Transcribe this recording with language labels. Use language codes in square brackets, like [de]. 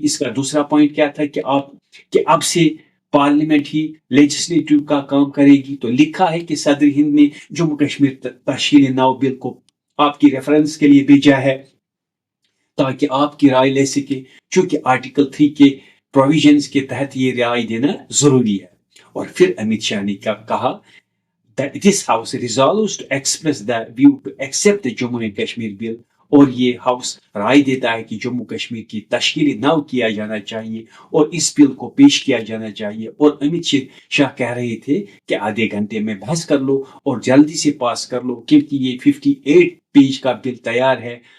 [ur] اس کا دوسرا پوائنٹ کیا تھا کہ اب سے پارلیمنٹ ہی لیجسلیٹو کا کام کرے گی. تو لکھا ہے کہ صدر ہند نے جموں کشمیر تشکیل نو بل کو آپ کی ریفرنس کے لیے بھیجا ہے تاکہ آپ کی رائے لے سکے، چونکہ آرٹیکل 3 کے پروویژنز کے تحت یہ رائے دینا ضروری ہے. اور پھر امت شاہ نے کیا کہا [en] that this house resolves to express the view to accept the Jammu and Kashmir bill. [ur] اور یہ ہاؤس رائے دیتا ہے کہ جموں کشمیر کی تشکیل نو کیا جانا چاہیے اور اس بل کو پیش کیا جانا چاہیے. اور امت شاہ کہہ رہے تھے کہ آدھے گھنٹے میں بحث کر لو اور جلدی سے پاس کر لو کیونکہ یہ 58 پیج کا بل تیار ہے.